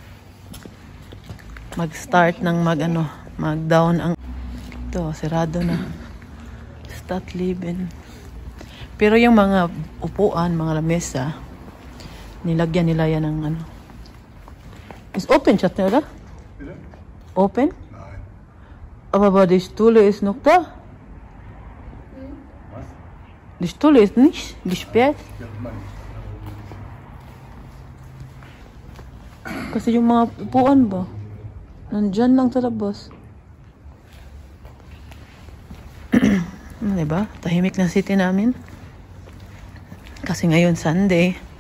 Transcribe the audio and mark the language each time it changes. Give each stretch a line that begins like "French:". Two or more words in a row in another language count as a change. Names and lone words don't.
Filipino: Mag-start ng mag-down ang ito, sirado na.
English: Start living.
Filipino: Pero yung mga upuan, mga lamesa, nilagyan nila yan ng
English: Is open
Filipino: siya nila? Open?
German: Nein. Aber die Stuhle ist noch da. Was? Die Stuhle ist nicht gesperrt. Ja, Mann.
Filipino: Kasi yung mga upuan ba, nandyan lang sa labas. Diba? Tahimik na city namin. Kasi ngayon Sunday.